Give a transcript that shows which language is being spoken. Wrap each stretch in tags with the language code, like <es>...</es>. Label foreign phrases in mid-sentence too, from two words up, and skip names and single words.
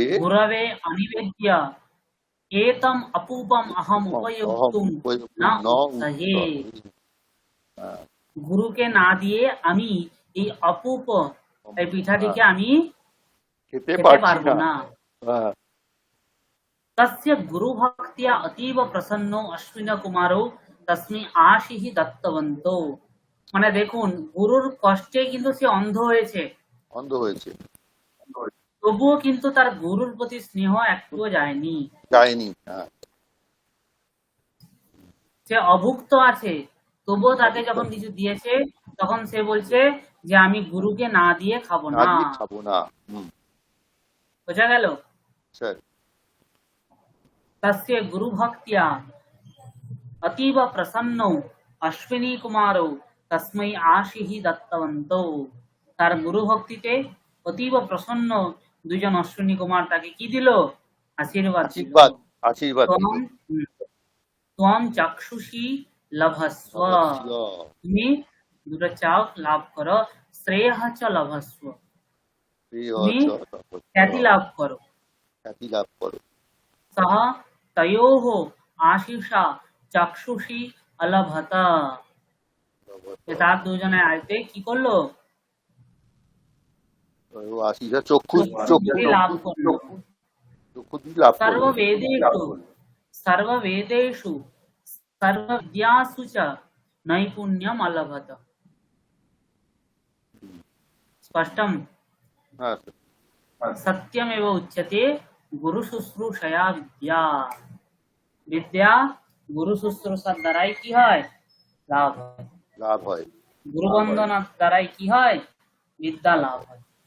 <sa>গুরবে অনিবেদ্য এতম অপূপম অহম উপয়োক্তুম না উৎসাহে।</sa> <bn>হ্যাঁ, গুরুকে না দিয়ে আমি এই অপূপ এই পিঠাটিকে আমি খেতে খেতে পারছি পারবো না। না। হ্যাঁ,</bn> <sa>तस्य गुरुभक्त्या अतीव प्रसन्नो अश्विन कुमारो तस्मै आशीः दत्तवन्तो।</sa> <bn>মানে দেখুন, গুরুর কষ্টে কিন্তু সে অন্ধ হয়েছে, অন্ধ হয়েছে, তবুও কিন্তু তার গুরুর প্রতি স্নেহ একটুও যায়নি। যায়নি। হ্যাঁ, সে অভুক্ত আছে, তবুও তাকে যখন কিছু দিয়েছে তখন সে বলছে যে আমি গুরুকে না দিয়ে খাবো না না। দিয়ে খাবো না। বোঝা গেল? স্যার,</bn> <sa>तस्य गुरुभक्त्या अतीव प्रसन्नो अश्विनी कुमारो तस्मै आशीः दत्तवन्तो।</sa> <bn>তার গুরু ভক্তিতে অতীব প্রসন্ন দুজন অশ্বিনী কুমার তাকে কি দিল? আশীর্বাদ দিল। আশীর্বাদ, আশীর্বাদ দিল।</bn> <sa>ত্বম ত্বম চাক্ষুষী লভস্ব।</sa> <bn>অবশ্য। তুমি দুটো চাও লাভ করো।</bn> <sa>শ্রেয়ঃ চ লভস্ব,</sa> <bn>তুমি খ্যাতি লাভ করো। খ্যাতি লাভ করো।</bn> <sa>সহ তয়োঃ আশিষা চক্ষুষী অলভত।</sa> <bn>তার দুজনে আইতে কি করলো? আশীর্বাদ চক্ষু, চক্ষু লাভ করলো। চক্ষু দিয়ে লাভ করলো।</bn> <sa>সর্ববেদেষু সর্ববেদেষু সর্ববিদ্যাসু চ নৈপুণ্যম অলভত।</sa> <bn>স্পষ্টম? হ্যাঁ,</bn> <sa>সত্যমেব উচ্যতে গুরু শুশ্রূষয়া বিদ্যা।</sa> <bn>বিদ্যা গুরু শুশ্রূষার দ্বারাই কি হয়? লাভ হয়। লাভ হয়। গুরু বন্দনার দ্বারাই কি হয়? বিদ্যা লাভ হয়।</bn>